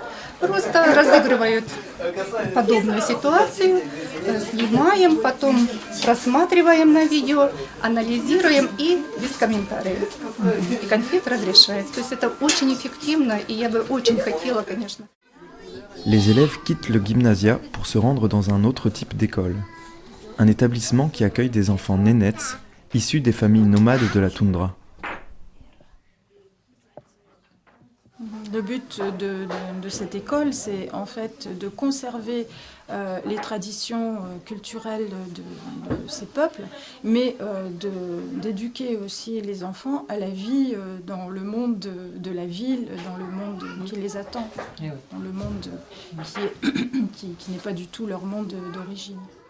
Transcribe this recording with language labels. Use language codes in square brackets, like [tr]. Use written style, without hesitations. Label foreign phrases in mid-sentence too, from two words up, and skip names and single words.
[ru] Просто разыгрывают подобную ситуацию, снимаем, потом просматриваем на видео, анализируем и без комментариев. И конфликт разрешается. То есть это очень эффективно, и я бы очень хотела, конечно. [fr] Les élèves quittent le gymnasia pour se rendre dans un autre type d'école. Un établissement qui accueille des enfants nénets, issus des familles nomades de la toundra. Le but de cette école, c'est en fait de conserver les traditions culturelles de ces peuples, mais d'éduquer aussi les enfants à la vie dans le monde de la ville, dans le monde qui les attend, dans le monde qui n'est pas du tout leur monde d'origine.